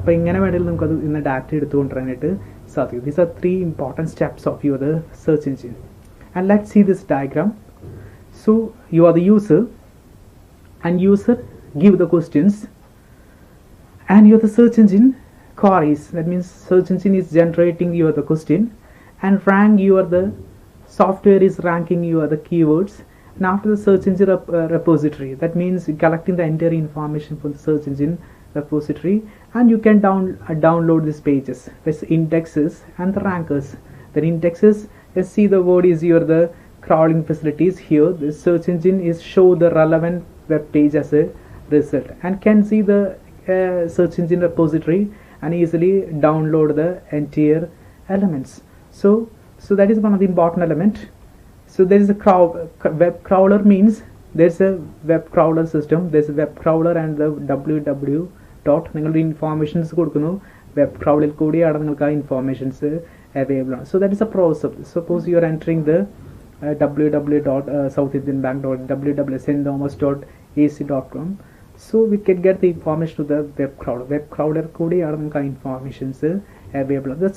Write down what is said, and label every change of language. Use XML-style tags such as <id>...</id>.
<ml>അപ്പോൾ ഇങ്ങനെ വേണമെങ്കിൽ നമുക്കത് ഇന്ന് ഡാറ്റ എടുത്തുകൊണ്ടുവരാനായിട്ട് സാധിക്കും.</ml> <en>These are 3 important steps of your the search engine. And let's see this diagram. So you are the user and user give the questions and you are the search engine queries. That means search engine is generating you the question and rank you are the software is ranking you are the keywords. And after the search engine repository, that means collecting the entire information from the search engine repository, and you can download these pages. This indexes and the rankers. The indexes, let's see the word is your the crawling facilities. Here the search engine is show the relevant web page as a result and can see the search engine repository and easily download the entire elements. So that is one of the important element. So there is a web crawler means there's a web crawler system. There's a web crawler and the www dot</en> <ml>നിങ്ങളുടെ informations കൊടുക്കുന്നു. Web ക്രൗഡിൽ കൂടിയാണ് നിങ്ങൾക്ക് ആ informations available ആണ്.</ml> <en>So that is a process. Suppose you are entering the www.southindianbank.www.stthomas.ac.com. So we can get the information to the web crawler. Web crawler</en> <ml>കൂടിയാണ് നമുക്ക് ആ informations available.</ml>